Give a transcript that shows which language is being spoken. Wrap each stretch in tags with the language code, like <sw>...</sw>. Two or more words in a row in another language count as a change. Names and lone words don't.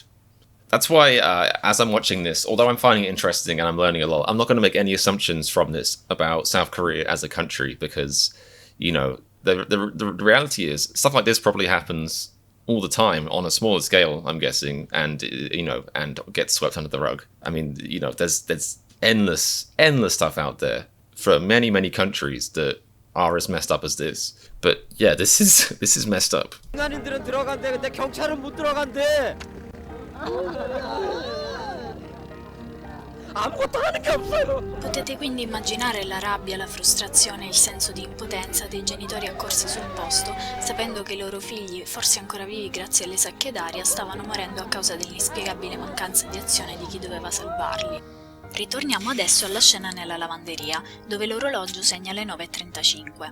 <en>That's why, as I'm watching this, although I'm finding it interesting and I'm learning a lot, I'm not going to make any assumptions from this about South Korea as a country, because, you know, the reality is stuff like this probably happens all the time on a smaller scale, I'm guessing, and, you know, and gets swept under the rug. I mean, you know, there's endless stuff out there for many, many countries that are as messed up as this. But yeah, this is messed up.</en> <ko>민간인들은 들어간대. 근데 경찰은 못 들어간대. 아무것도 하는 게 없어요.</ko> <it>Potete quindi immaginare la rabbia, la frustrazione e il senso di impotenza dei genitori accorsi sul posto, sapendo che i loro figli, forse ancora vivi grazie alle sacche d'aria, stavano morendo a causa dell'inspiegabile mancanza di azione di chi doveva salvarli. Ritorniamo adesso alla scena nella lavanderia, dove l'orologio segna le 9:35.</it>